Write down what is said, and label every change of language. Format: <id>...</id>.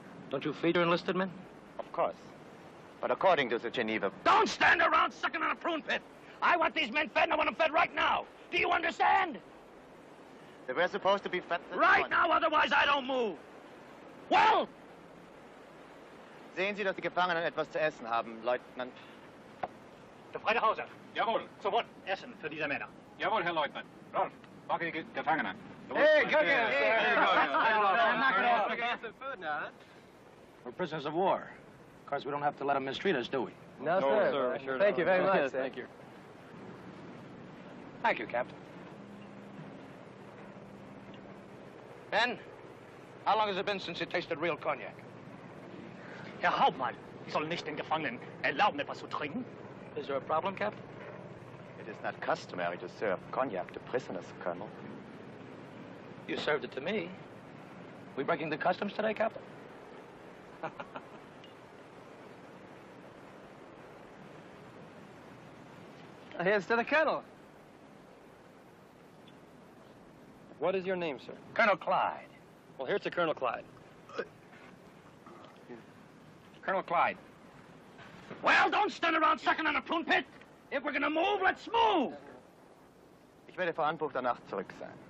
<en>Don't you feed your enlisted men? Of course. But according to the Geneva... Don't stand around sucking on a prune pit. I want these men fed, and I want them fed right now. Do you understand? They were supposed to be fed this Right morning. now, otherwise I don't move. Well?</en> <de>Sehen Sie, dass die Gefangenen etwas zu essen haben, Leutnant. Gefreiter Hauser. Jawohl. Sofort Essen für diese Männer. Jawohl, Herr Leutnant. Rolf, wacke die Gefangenen.</de> <en>Hey, cook it. We're prisoners of war. Of course, we don't have to let them mistreat us, do we? No, sir. Sure Thank you very much, Yes, sir. thank you. Thank you, Captain. Ben, how long has it been since you tasted real cognac?</en> <de>Herr Hauptmann, Sie sollen nicht den Gefangenen erlauben, etwas zu trinken.</de> <en>Is there a problem, Captain? It is not customary to serve cognac to prisoners, Colonel. You served it to me. We breaking the customs today, Captain? Here's to the Colonel. What is your name, sir? Colonel Clyde. Well, here's to Colonel Clyde. Colonel Clyde. Well, don't stand around sucking on a prune pit. If we're gonna move, let's move.</en> <de>Ich werde vor Anbruch der Nacht zurück sein.</de>